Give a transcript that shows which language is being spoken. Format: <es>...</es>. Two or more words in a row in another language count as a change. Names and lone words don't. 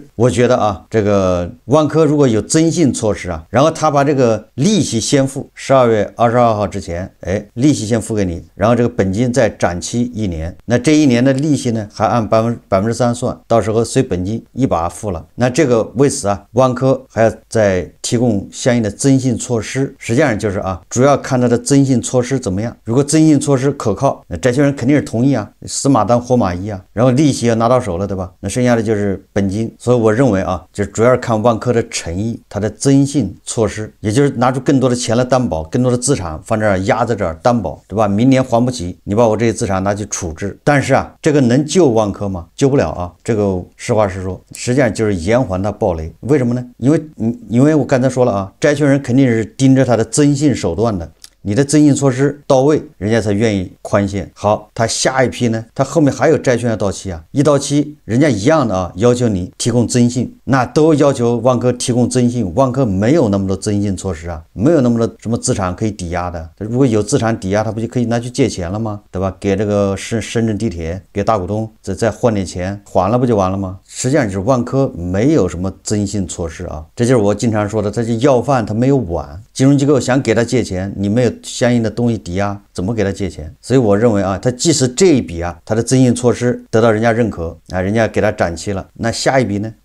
<zh>我覺得這個萬科如果有增信措施然後他把這個利息先付，12月22號之前，利息先付給你，然後這個本金再展期1年，那這1年的利息呢還按3%算，到時候隨本金一把付了。那這個為此萬科還要再提供相應的增信措施。實際上就是主要看他的增信措施怎麼樣。如果增信措施可靠，那債權人肯定是同意死馬當活馬醫然後利息要拿到手了，對吧？那剩下的就是本金。所以我認為就主要是看萬科的誠意，它的增信措施，也就是拿出更多的錢來擔保，更多的資產放這兒壓在這兒擔保，對吧？明年還不起，你把我這些資產拿去處置。但是這個能救萬科嗎？救不了這個實話實說，實際上就是延緩它暴雷。為什麼呢？因為我剛才說了債權人肯定是盯着他的增信手段的。你的增信措施到位，人家才願意寬限。好，他下一批呢，他後面還有債券要到期一到期，人家一樣的要求你提供增信，那都要求萬科提供增信。萬科沒有那麼多增信措施沒有那麼多什麼資產可以抵押的。如果有資產抵押，他不就可以拿去借錢了嗎？对吧？給這個深圳地鐵，給大股東再換點錢，還了不就完了嗎？實際上就是萬科沒有什麼增信措施這就是我經常說的，他就要飯他沒有碗。金融機構想給他借錢，你沒有相應的東西抵押，怎麼給他借錢？所以我認為他即使這一筆他的增信措施得到人家認可人家給他展期了，那下一筆呢？</zh>